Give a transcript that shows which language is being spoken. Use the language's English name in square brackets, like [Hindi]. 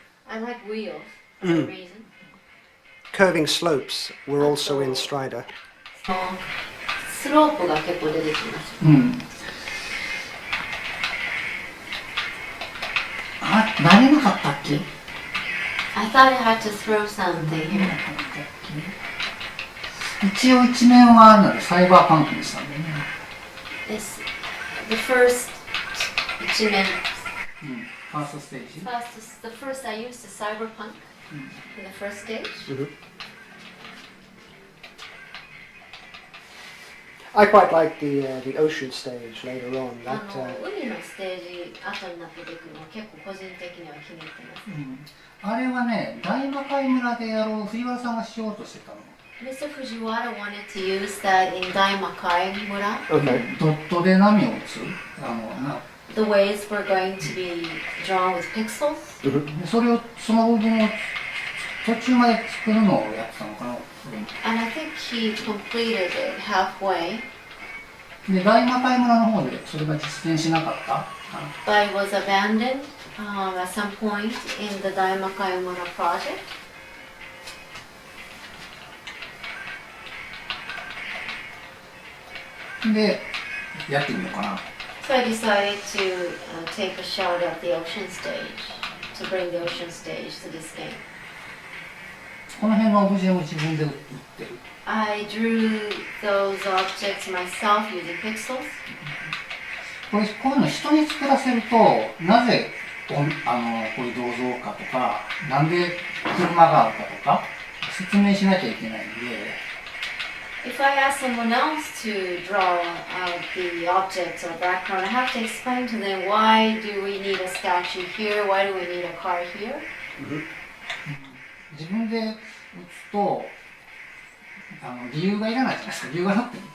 [English] I like wheels for a reason. Curving slopes were also in Strider. [Japanese] スロープが結構出てきます。うん。あ、慣れなかったっけ？ [English] I thought I had to throw something here. [Japanese] 一応一面はなんでサイバーパンクにしたんだよね。 [English] This, the first 一面。 [Japanese] ファーストステージ。 [English] The first I used the cyberpunk in the first stage. I quite like the ocean stage later on. [Japanese] 海のステージ後になって出てくるのは結構個人的には気に入ってます。あれはね、大魔界村でやろう藤原さんがしようとしてたの。 [English] Mr. Fujiwara wanted to use that in Daimakai 村。 Okay. [Japanese] ドットで波を打つ。 [English] The waves were going to be drawn with pixels. [Japanese] それをその部分を途中まで作るのをやってたのかな。 [English] And I think he completed it halfway. [Japanese] で大魔界村の方でそれが実現しなかった。 [English] But it was abandoned at some point in the Daimakai Mura project. [Japanese] でやってみようかな。 [English] So I decided to take a shot at the ocean stage, to bring the ocean stage to this game. [Japanese] この辺のオブジェを自分で打ってる。 [English] I drew those objects myself using pixels. [Japanese] こういうの人に作らせると、なぜこういう銅像かとか、なんで車があるかとか説明しなきゃいけないんで。 [English] If I ask someone else to draw the objects or background, I have to explain to them why do we need a statue here, why do we need a car here. [Japanese] 自分で打つと理由がいらないじゃないですか。理由がなくても。